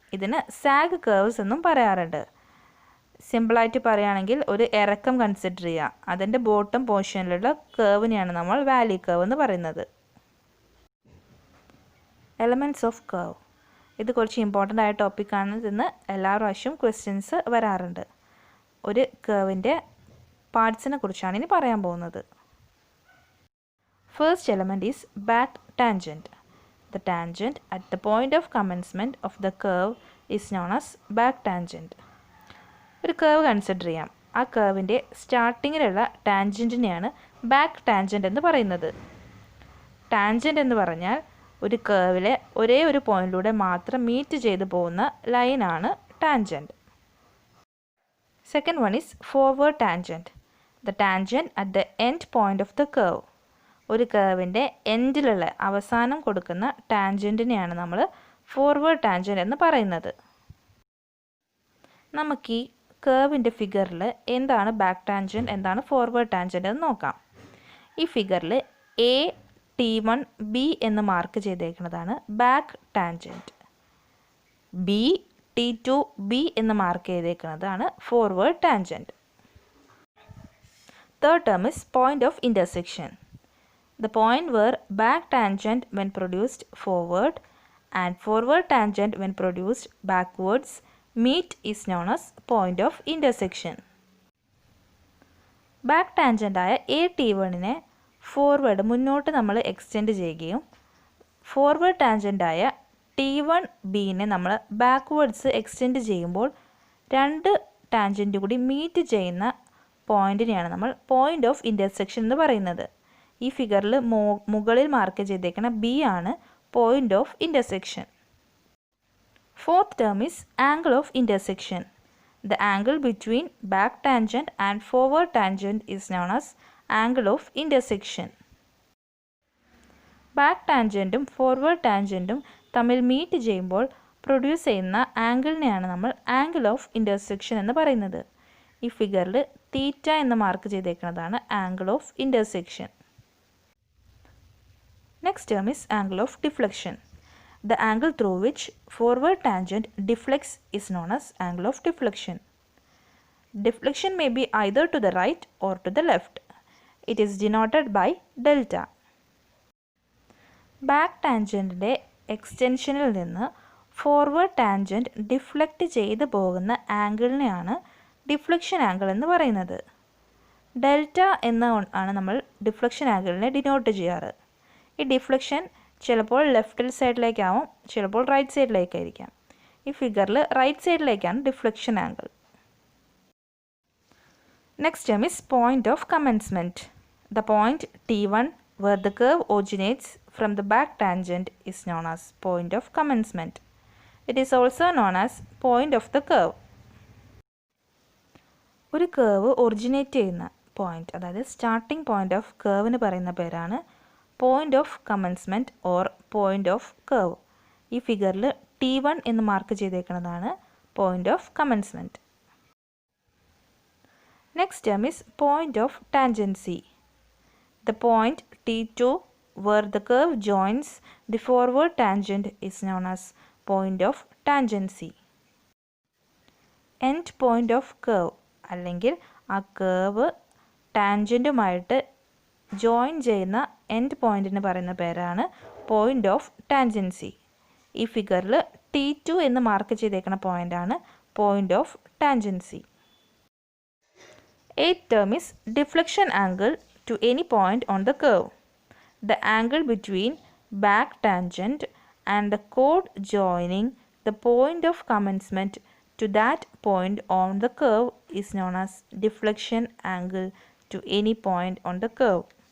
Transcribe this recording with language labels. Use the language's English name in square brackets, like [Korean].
[Malayalam] ഇതിന് zag curves എന്നും പറയാറുണ്ട്. സിമ്പിളായിട്ട് പറയുകയാണെങ്കിൽ ഒരു ഇറക്കം കൺസിഡർ ചെയ്യുക, അതിൻ്റെ ബോട്ടം പോർഷനിലുള്ള കർവിനെയാണ് നമ്മൾ വാലി കർവ് എന്ന് പറയുന്നത്. Elements of curve. ഇത് കുറച്ച് ഇമ്പോർട്ടൻ്റ് ആയ ടോപ്പിക്കാണ്. ഇന്ന് എല്ലാ പ്രാവശ്യവും ക്വസ്റ്റ്യൻസ് വരാറുണ്ട്. ഒരു കർവിൻ്റെ പാർട്സിനെ കുറിച്ചാണ് ഇനി പറയാൻ പോകുന്നത്. [English] First element is back tangent. The tangent at the point of commencement of the curve is known as back tangent. [Malayalam] ഒരു കർവ് കൺസിഡർ ചെയ്യാം. ആ കർവിൻ്റെ സ്റ്റാർട്ടിങ്ങിലുള്ള ടാൻജൻറ്റിനെയാണ് ബാക്ക് ടാൻജൻറ്റ് എന്ന് പറയുന്നത്. ടാൻജൻറ്റ് എന്ന് പറഞ്ഞാൽ ഒരു കേർവിലെ ഒരേ ഒരു പോയിന്റിലൂടെ മാത്രം മീറ്റ് ചെയ്ത് പോകുന്ന ലൈനാണ് tangent. [English] Second one is forward tangent. The tangent at the end point of the curve. [Malayalam] ഒരു കേർവിൻ്റെ എൻഡിലുള്ള അവസാനം കൊടുക്കുന്ന ടാൻജൻറ്റിനെയാണ് നമ്മൾ ഫോർവേഡ് ടാൻജൻറ്റ് എന്ന് പറയുന്നത്. നമുക്ക് ഈ കേർവിൻ്റെ ഫിഗറിൽ എന്താണ് ബാക്ക് ടാൻജൻറ്റ്, എന്താണ് ഫോർവേഡ് ടാൻജൻറ്റ് എന്ന് നോക്കാം. ഈ ഫിഗറിൽ T1B എന്ന് മാർക്ക് ചെയ്തേക്കുന്നതാണ് ബാക്ക് ടാൻജൻറ്റ്. T2B എന്ന് mark ചെയ്തേക്കുന്നതാണ് forward tangent. [English] Third term is point of intersection. The point where back tangent when produced forward and forward tangent when produced backwards meet is known as point of intersection. [Malayalam] Back ടാൻജൻ്റായ T1നെ forward മുന്നോട്ട് നമ്മൾ extend ചെയ്യുകയും forward ടാൻജൻ്റായ T1Bനെ നമ്മൾ backwards extend ചെയ്യുമ്പോൾ രണ്ട് tangent കൂടി meet ചെയ്യുന്ന പോയിൻറ്റിനെയാണ് നമ്മൾ point of intersection എന്ന് പറയുന്നത്. ഈ ഫിഗറിൽ മുകളിൽ മാർക്ക് ചെയ്തേക്കുന്ന B ആണ് point of intersection. [English] Fourth term is angle of intersection. The angle between back tangent and forward tangent is known as angle of intersection. [Malayalam] Back ടാൻജൻറ്റും forward ടാൻജൻറ്റും തമ്മിൽ മീറ്റ് ചെയ്യുമ്പോൾ produce ചെയ്യുന്ന ആംഗിളിനെയാണ് നമ്മൾ ആംഗിൾ ഓഫ് ഇൻ്റർസെക്ഷൻ എന്ന് പറയുന്നത്. ഈ ഫിഗറിൽ തീറ്റ എന്ന് mark ചെയ്തേക്കുന്നതാണ് angle of intersection. [English] Next term is angle of deflection. The angle through which forward tangent deflects is known as angle of deflection. Deflection may be either to the right or to the left. It is denoted by delta. [Malayalam] Back ടാൻജൻറ്റിൻ്റെ എക്സ്റ്റൻഷനിൽ നിന്ന് forward tangent deflect ചെയ്ത് പോകുന്ന ആംഗിളിനെയാണ് deflection angle എന്ന് പറയുന്നത്. Delta എന്ന് ആണ് നമ്മൾ deflection ആംഗിളിനെ denote ചെയ്യാറ്. ഈ ഡിഫ്ലക്ഷൻ ചിലപ്പോൾ ലെഫ്റ്റ് സൈഡിലേക്കാവും, ചിലപ്പോൾ റൈറ്റ് സൈഡിലേക്കായിരിക്കാം. ഈ ഫിഗറിൽ right സൈഡിലേക്കാണ് deflection angle. [English] Next term is point of commencement. The point T1 where the curve originates from the back tangent is known as point of commencement. It is also known as point of the curve. [Malayalam] ഒരു curve originate ചെയ്യുന്ന point, അതായത് starting point of കേർവിന് പറയുന്ന പേരാണ് point of commencement or point of curve. ഈ ഫിഗറിൽ T1 എന്ന് mark ചെയ്തേക്കുന്നതാണ് point of commencement. [English] Next term is point of tangency. The point T2 where the curve joins the forward tangent is known as point of tangency. End point of curve [Malayalam] അല്ലെങ്കിൽ ആ curve ടാൻജൻറ്റുമായിട്ട് join ചെയ്യുന്ന end പോയിൻറ്റിന് പറയുന്ന പേരാണ് point of tangency. ഈ ഫിഗറിൽ T2 എന്ന് mark ചെയ്തേക്കുന്ന പോയിൻ്റാണ് point of tangency. [English] Eighth term is deflection angle to any point on the curve. The angle between back tangent and the chord joining the point of commencement to that point on the curve is known as deflection angle to any point on the curve.